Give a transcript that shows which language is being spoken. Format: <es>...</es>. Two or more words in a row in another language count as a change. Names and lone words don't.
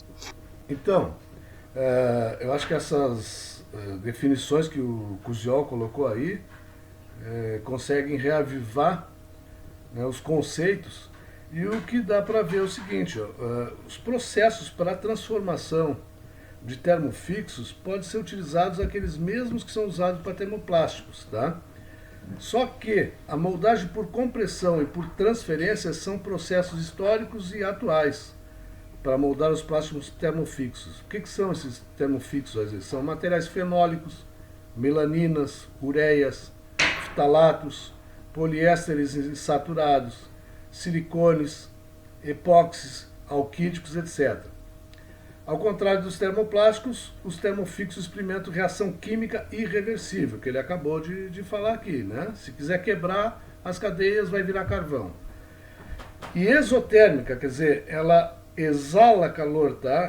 <pt>Então, eu acho que essas definições que o Kuziol colocou aí conseguem reavivar, né, os conceitos, e o que dá para ver é o seguinte, os processos para a transformação de termofixos podem ser utilizados aqueles mesmos que são usados para termoplásticos, tá? Só que a moldagem por compressão e por transferência são processos históricos e atuais para moldar os plásticos termofixos. O que são esses termofixos? Às vezes são materiais fenólicos, melaninas, ureias, ftalatos, poliésteres insaturados, silicones, epóxis, alquídicos, etc. Ao contrário dos termoplásticos, os termofixos experimentam reação química irreversível, que ele acabou de falar aqui, né? Se quiser quebrar as cadeias, vai virar carvão. E exotérmica, quer dizer, ela exala calor, tá?</pt>